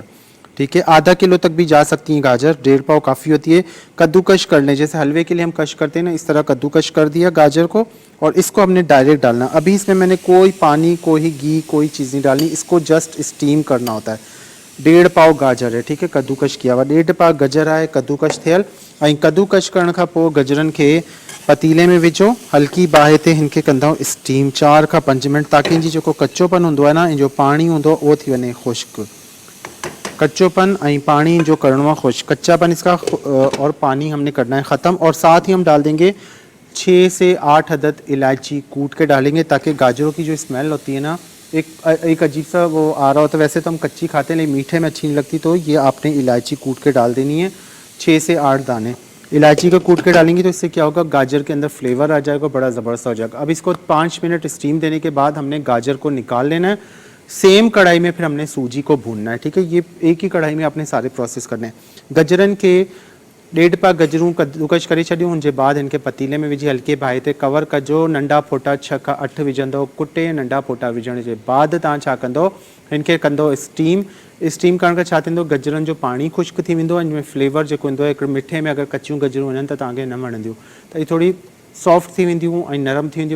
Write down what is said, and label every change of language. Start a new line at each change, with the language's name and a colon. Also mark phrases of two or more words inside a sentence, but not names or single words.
Urdu: ٹھیک ہے، آدھا کلو تک بھی جا سکتی ہیں گاجر، 1.5 پاؤ کافی ہوتی ہے. کدوکش کر لیں، جیسے حلوے کے لیے ہم کش کرتے ہیں نا، اس طرح کدوکش کر دیا گاجر کو اور اس کو ہم نے ڈائریکٹ ڈالنا. ابھی اس میں میں نے کوئی پانی، کوئی گھی، کوئی چیز نہیں ڈالنی، اس کو
English: just steam
Urdu: کرنا ہوتا ہے. 1.5 پاؤ گاجر ہے، ٹھیک ہے، کدوکش کیا ہوا 1.5 پاؤ گجر ہے,
Sindhi: कद्दूकश थियल। ऐं कद्दूकश करण खां पोइ गजरनि खे पतीले में विझो, हल्की बाहि ते हिनखे कंदा स्टीम 4 खां 5 मिनट, ताकि इनजी जेको कच्चोपन हूंदो आहे न, इन जो पाणी हूंदो उहो थी वञे खुश्क। कच्चोपन ऐं पानी जो करणो आहे खुश्क,
Urdu: کچا پن اس کا اور پانی ہم نے کرنا ہے ختم. اور ساتھ ہی ہم ڈال دیں گے 6 سے 8 عدد الائچی کوٹ کے ڈالیں گے، تاکہ گاجروں کی جو اسمیل ہوتی ہے نا، ایک عجیب سا وہ آ رہا ہوتا ہے. ویسے تو ہم کچی کھاتے ہیں لیکن میٹھے میں اچھی نہیں لگتی، تو یہ آپ نے الائچی کوٹ کے ڈال دینی ہے، 6 سے 8 دانے الائچی کو کوٹ کے ڈالیں گے. تو اس سے کیا ہوگا، گاجر کے اندر فلیور آ جائے گا، بڑا زبردست ہو جائے گا. اب اس کو 5 منٹ اسٹیم دینے کے بعد ہم نے گاجر کو نکال لینا ہے. سیم کڑاہی میں پھر ہم نے سوجی کو بھوننا ہے۔ ٹھیک ہے، یہ ایک ہی کڑاہی میں آپ نے سارے پروسیس کرنے ہیں.
Sindhi: गजरन के 1.5 पाव गजरूं कद्दूकश करे छॾियूं, उनजे बाद इनके पतीले में विझी हल्के बाहि ते कवर कजो। नंढा फोटा 6 खां 8 विझंदो कुटे। नंढा फोटा विझण जे बाद तव्हां छा कंदो, इनखे कंदो स्टीम। स्टीम करण खां छा थींदो, गजरनि जो पाणी खुश्क थी वेंदो, इनमें फ्लेवर जेको ईंदो आहे, हिकिड़े मिठे में अगरि कचियूं गजरूं वञनि त तव्हांखे न वणंदियूं, त हीअ थोड़ी सॉफ्ट थी वेंदियूं ऐं नरम थी वेंदियूं।